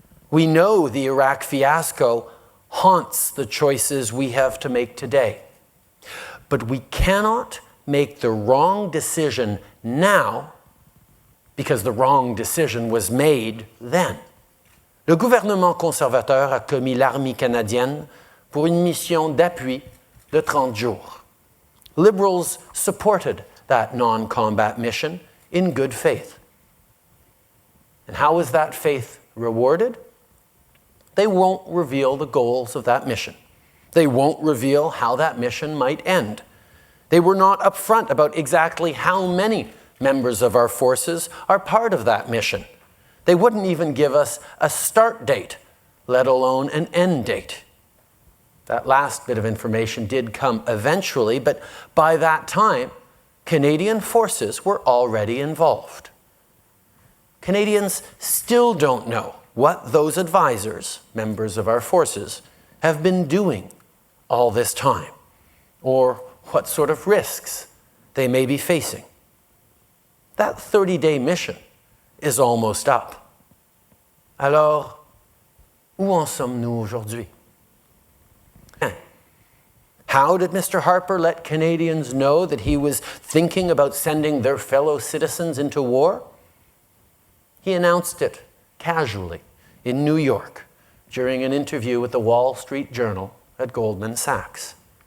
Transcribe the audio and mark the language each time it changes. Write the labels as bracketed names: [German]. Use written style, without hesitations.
[English] We know the Iraq fiasco haunts the choices we have to make today. But we cannot make the wrong decision now because the wrong decision was made then. [French] Le gouvernement conservateur a commis l'armée canadienne pour une mission d'appui de 30 jours. [English] Liberals supported that non-combat mission in good faith. And how was that faith rewarded? They won't reveal the goals of that mission. They won't reveal how that mission might end. They were not upfront about exactly how many members of our forces are part of that mission. They wouldn't even give us a start date, let alone an end date. That last bit of information did come eventually, but by that time, Canadian forces were already involved. Canadians still don't know what those advisors, members of our forces, have been doing all this time, or what sort of risks they may be facing. That 30-day mission is almost up. [French] Alors, où en sommes-nous aujourd'hui? [English] How did Mr. Harper let Canadians know that he was thinking about sending their fellow citizens into war? He announced it casually in New York during an interview with the Wall Street Journal at Goldman Sachs.